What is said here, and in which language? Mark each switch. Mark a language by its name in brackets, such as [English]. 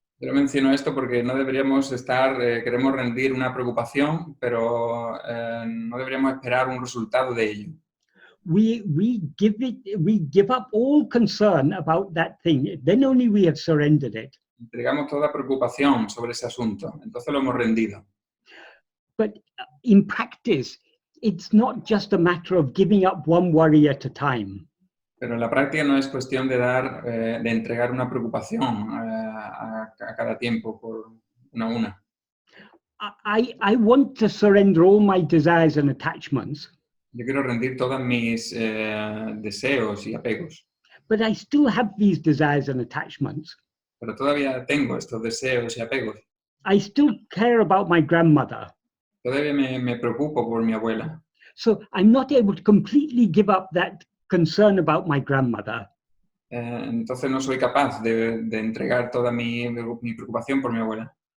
[Spanish] Yo menciono esto porque no deberíamos queremos rendir una preocupación, pero no deberíamos esperar un resultado de ello. [English] We give up all concern about that thing. Then only we have surrendered it. [Spanish] Entregamos toda preocupación sobre ese asunto, entonces lo hemos rendido. [English] But in practice, it's not just a matter of giving up one worry at a time. [Spanish] Pero en la práctica no es cuestión de entregar una preocupación a cada tiempo por una a una. [English] I want to surrender all my desires and attachments. [Spanish] Yo quiero rendir todos mis deseos y apegos. [English] But I still have these desires and attachments. [Spanish] Pero todavía tengo estos deseos y apegos. [English] I still care about my grandmother. [Spanish] Todavía me preocupo por mi abuela. [English] So I'm not able to completely give up that concern about my grandmother. [Spanish] Entonces no soy capaz de entregar toda mi preocupación por mi abuela.